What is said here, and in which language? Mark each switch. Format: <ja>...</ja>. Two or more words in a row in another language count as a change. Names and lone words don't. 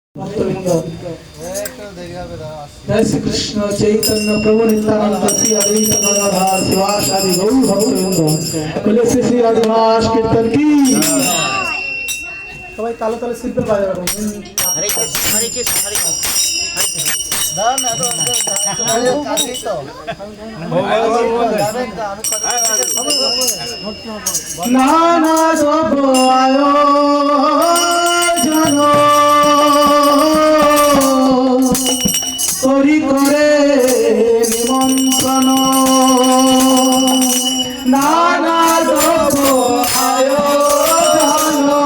<hi>जय श्री कृष्ण चैतन्य प्रभु नित्यानंद श्री अद्वैत गदाधर शिवासादि गौर भक्तवृंद बोले श्री श्री राधिवास कीर्तन की</hi> <bn>সবাই তালে তালে সিম্পল বাজাবে হরে কৃষ্ণ হরে কৃষ্ণ হরে কৃষ্ণ দাঁড়ান না তো কাজই তো নানা সব আয়োজন করি করে নিমন্ত্রণ নানা সব আয়োজন</bn>